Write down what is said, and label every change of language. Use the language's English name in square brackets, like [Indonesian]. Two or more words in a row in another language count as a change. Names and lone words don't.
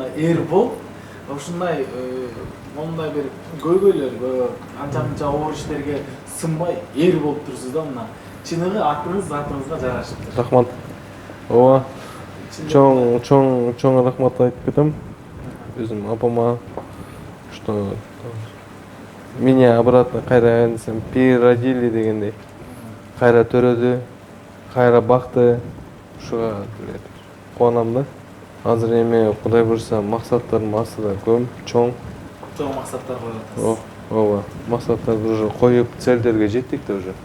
[Kyrgyz] Мына Эрбол ушундай мондай бир көйгөйлөр, анча-мынча оор иштерге сынбай эр болуп турсуз да мына. Чыныгы атыңызга жарашыптыр. Рахмат. Ооба. Чоң рахмат айтып кетем. Өзүм апама, [Russian] что меня обратно кайра переродили дегендей. [Kyrgyz] Кайра төрөдү, кайра бакты. Ушуга кубанам да. Азыр эми Кудай буйрса максаттарым астыда көп, чоң максаттар коюп атасыз. Ооба, максаттарды уже коюп, целдерге жеттик да уже.